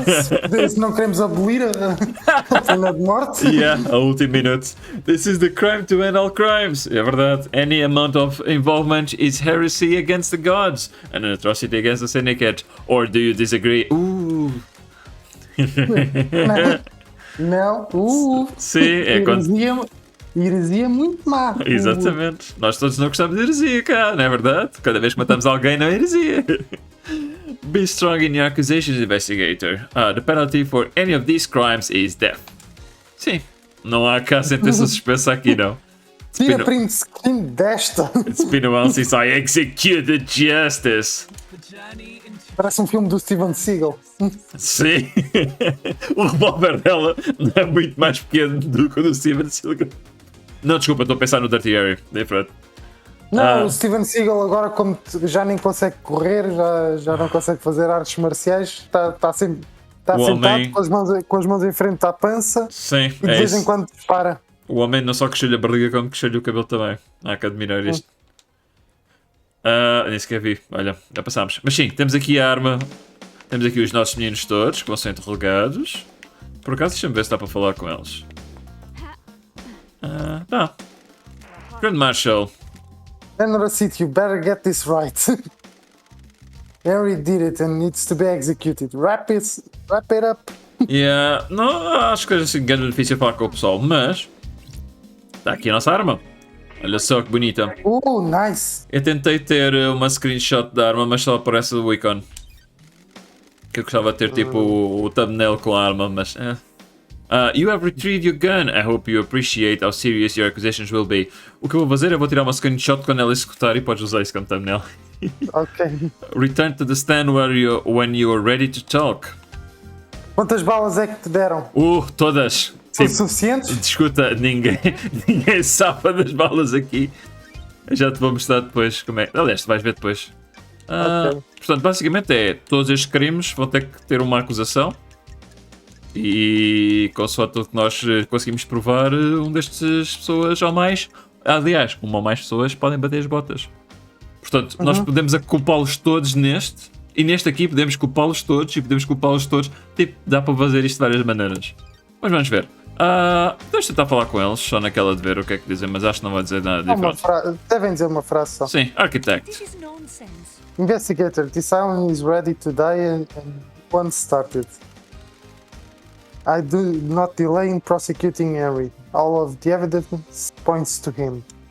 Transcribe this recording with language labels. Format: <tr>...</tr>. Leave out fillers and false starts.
<pt>Se não queremos abolir a pena de morte? Yeah, a último minuto.</pt> <en>This is the crime to end all crimes.</en> <pt>É verdade.</pt> <en>Any amount of involvement is heresy against the gods and an atrocity against the syndicate. Or do you disagree?</en> <pt>Não. Sim, é quando... Heresia muito má. Exatamente. Nós todos não gostamos de heresia, cá, não é verdade? Cada vez que matamos alguém, não é heresia.</pt> <en>Be strong in your accusations, investigator. The penalty for any of these crimes is death.</en> <pt>Sim. Não há cá sentença suspensa aqui, não. Tira print screen desta.</pt> <en>It's been a while since I executed justice. The journey into</en> <pt>Parece um filme do Steven Seagal. Sim. O revólver dela não é muito mais pequeno do que o do Steven Seagal. Não, desculpa, estou a pensar no Dirty Harry. Diferente. Não, o Steven Seagal agora, como já nem consegue correr, já não consegue fazer artes marciais, está sempre sentado homem... com as mãos em frente à pança. Sim, e de vez em quando para. O homem não só cresceu-lhe a barriga, como cresceu-lhe o cabelo também. Há que admirar isto. Nem sequer vi. Olha, já passámos. Mas sim, temos aqui a arma. Temos aqui os nossos meninos todos, que vão ser interrogados. Por acaso, deixa-me ver se dá para falar com eles. Dá. Grand Marshal.</pt> <en>General City, you better get this right. Henry did it and needs to be executed. Wrap it up.</en> <pt>Yeah, não, acho que é assim grande benefício falar com o pessoal, mas... Está aqui a nossa arma. Olha só que bonita.</pt> <en>Nice.</en> <pt>Eu tentei ter uma screenshot da arma, mas só aparece o icon. Que eu gostava de ter tipo o thumbnail com a arma, mas...</pt> <en>you have retrieved your gun. I hope you appreciate how serious your accusations will be.</en> <pt>O que eu vou fazer é vou tirar uma screenshot quando ela executar e podes usar isso como thumbnail. Ok.</pt> <en>Return to the stand when you are ready to talk.</en> <pt>Quantas balas é que te deram? Todas. São Tipo, suficientes? escuta, ninguém safa das balas aqui. Eu já te vou mostrar depois como é. Aliás, tu vais ver depois. Ok. Portanto, basicamente é todos estes crimes vão ter que ter uma acusação. E consoante o que nós conseguimos provar, um destes pessoas ou mais, aliás, uma ou mais pessoas podem bater as botas. Portanto, nós podemos culpá-los todos neste, e neste aqui podemos culpá-los todos, e podemos culpá-los todos. Tipo, dá para fazer isto de várias maneiras. Mas vamos ver. Podemos tentar falar com eles, só naquela de ver o que é que dizem, mas acho que não vai dizer nada diferente. Devem dizer uma frase só. Sim, Architect.</pt> <en>This is nonsense. Investigator, this island is ready to die and once started. I do not delay in prosecuting Henry. All of the evidence points to him.</en>